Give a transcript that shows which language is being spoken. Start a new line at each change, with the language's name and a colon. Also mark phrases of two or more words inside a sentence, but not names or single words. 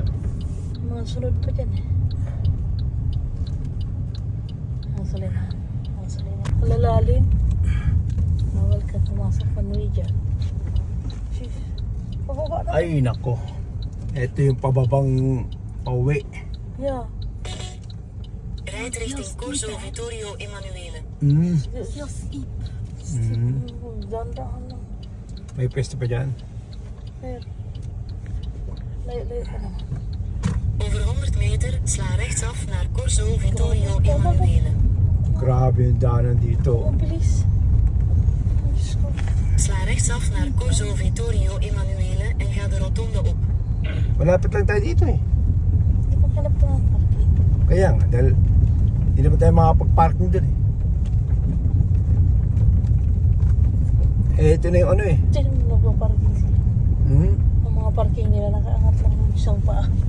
Filipino: mga sunod pa dyan eh. Gasolinahan. Gasolinahan. Malalalim. Bawal ka pumasok panuwi dyan. Sheesh. Pababa na. Ay, nako. Ito yung pababang pauwi. Yeah.
Dutch: Rijd richting Corso Vittorio Emanuele.
Filipino: Dandahan lang. May pwesto pa dyan. Layo, layo ka naman.
Dutch: Over 100 meter sla rechtsaf naar Corso Vittorio Emanuele.
Filipino: Grabe yung daanan dito. Ang bilis. Ang Diyos ko.
Dutch: Sla rechtsaf naar Corso Vittorio Emanuele en ga de rotonde op.
Filipino: Malapit lang tayo dito eh. Hindi ko hanap ko ng parking. Kaya nga, dahil hindi naman tayo makapag-parking dun eh. Eh, ito na yung ano eh. Diyan mo nagpa-parking sila. Ang mga parking nila nakaangat lang yung isang paa.